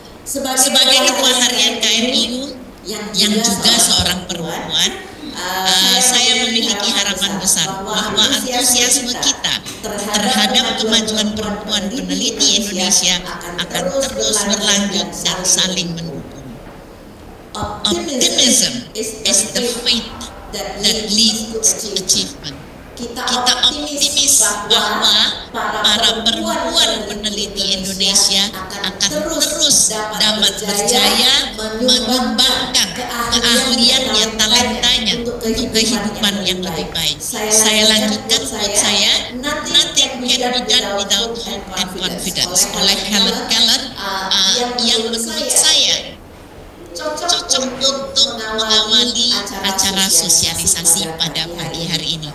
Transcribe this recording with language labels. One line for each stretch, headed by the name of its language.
Indonesian: Sebagai Ketua Harian KMIU yang juga seorang perempuan, saya memiliki harapan besar bahwa antusiasme kita terhadap kemajuan perempuan peneliti Indonesia akan terus berlanjut dan saling mendukung.
English: Optimism is the faith that leads to achievement.
Indonesian: Kita optimis bahwa para perempuan peneliti Indonesia akan terus dapat berjaya mengembangkan keahliannya, talentanya untuk kehidupan yang lebih baik. Saya lanjutkan quote saya,
English: "Nothing can be done without hope and confidence,"
Indonesian: oleh Helen Keller, yang menurut saya cocok untuk mengawali acara sosialisasi pada pagi hari ini.